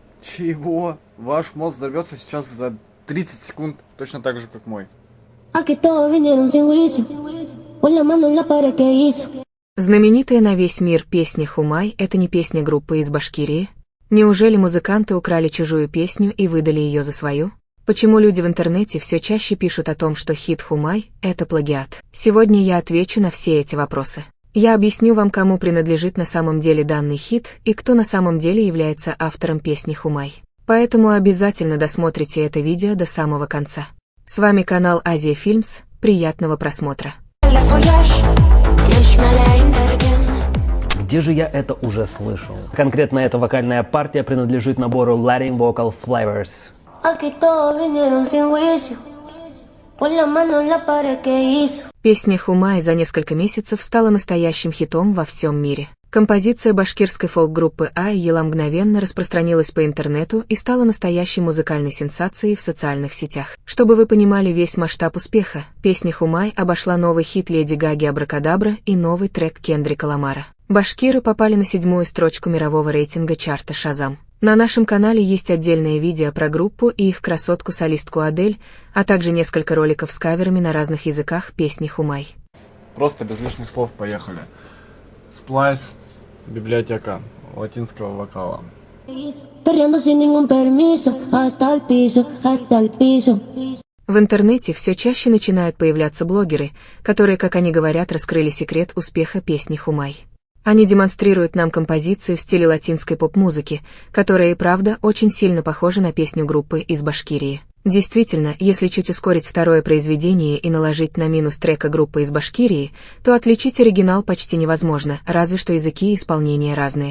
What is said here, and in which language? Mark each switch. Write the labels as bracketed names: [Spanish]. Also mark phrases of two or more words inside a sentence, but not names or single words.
[Russian] Чего? Ваш мозг взорвется сейчас за 30 секунд, точно так же, как мой. [Spanish] Aquí todos vinieron sin juicio, pon la mano en la pared que hizo. [Russian] Знаменитая на весь мир песня «Хумай» — это не песня группы из Башкирии? Неужели музыканты украли чужую песню и выдали ее за свою? Почему люди в интернете все чаще пишут о том, что хит «Хумай» — это плагиат? Сегодня я отвечу на все эти вопросы. Я объясню вам, кому принадлежит на самом деле данный хит и кто на самом деле является автором песни «Хумай». Поэтому обязательно досмотрите это видео до самого конца. С вами канал Азия Фильмс, приятного просмотра. Где же я это уже слышал? Конкретно эта вокальная партия принадлежит набору Latin Vocal Flavors. [Spanish] Aquí todos vinieron sin juicio, pon la mano en la pared que hizo. [Russian] Песня «Хумай» за несколько месяцев стала настоящим хитом во всем мире. Композиция башкирской фолк-группы Айела мгновенно распространилась по интернету и стала настоящей музыкальной сенсацией в социальных сетях. Чтобы вы понимали весь масштаб успеха, песня «Хумай» обошла новый хит Леди Гаги «Абракадабра» и новый трек Кендрика Ламара. Башкиры попали на 7-ю строчку мирового рейтинга чарта Шазам. На нашем канале есть отдельное видео про группу и их красотку-солистку Адель, а также несколько роликов с каверами на разных языках песни «Хумай». Просто без лишних слов поехали. Splice, библиотека латинского вокала. [Spanish] Perreando sin ningún permiso, hasta el piso, hasta el piso. [Russian] В интернете все чаще начинают появляться блогеры, которые, как они говорят, раскрыли секрет успеха песни «Хумай». Они демонстрируют нам композицию в стиле латинской поп-музыки, которая и правда очень сильно похожа на песню группы из Башкирии. Действительно, если чуть ускорить второе произведение и наложить на минус трека группы из Башкирии, то отличить оригинал почти невозможно, разве что языки и исполнения разные.